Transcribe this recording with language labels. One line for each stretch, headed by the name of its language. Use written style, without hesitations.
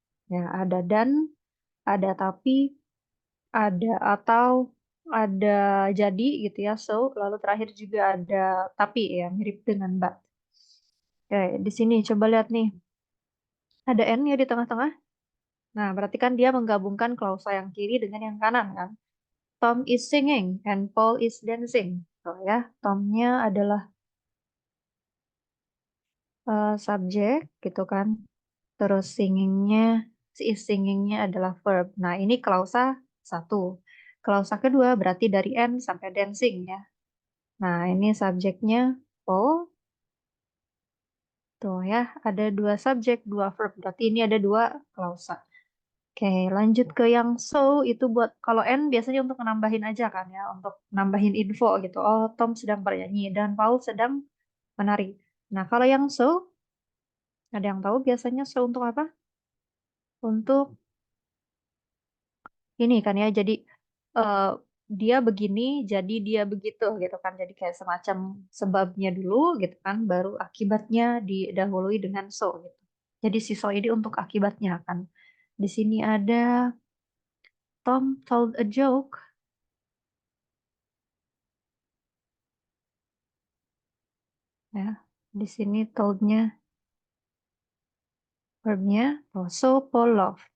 Indonesian: Ya, ada dan, ada tapi, ada atau, ada jadi gitu ya. So, lalu terakhir juga ada tapi ya, mirip dengan but. Oke, di sini coba lihat nih. Ada N ya di tengah-tengah. Nah, berarti kan dia menggabungkan klausa yang kiri dengan yang kanan kan.
English: Tom is singing and Paul is dancing.
Indonesian: So ya, Tomnya adalah subjek gitu kan. Terus si is singingnya adalah verb. Nah, ini klausa satu. Klausa kedua berarti dari N sampai dancing ya. Nah, ini subjeknya Paul. Tuh ya, ada dua subjek, dua verb. Berarti ini ada dua klausa. Oke, lanjut ke yang so itu buat kalau N biasanya untuk nambahin aja kan ya, untuk nambahin info gitu. Oh, Tom sedang bernyanyi dan Paul sedang menari. Nah, kalau yang so, ada yang tahu biasanya so untuk apa? Untuk ini kan ya, jadi eh, dia begini, jadi dia begitu gitu kan. Jadi kayak semacam sebabnya dulu gitu kan, baru akibatnya didahului dengan so gitu. Jadi si so ini untuk akibatnya kan. Di sini ada
English: Tom told a joke.
Indonesian: Ya, di sini told-nya verbnya oh,
English: so Paul laughed.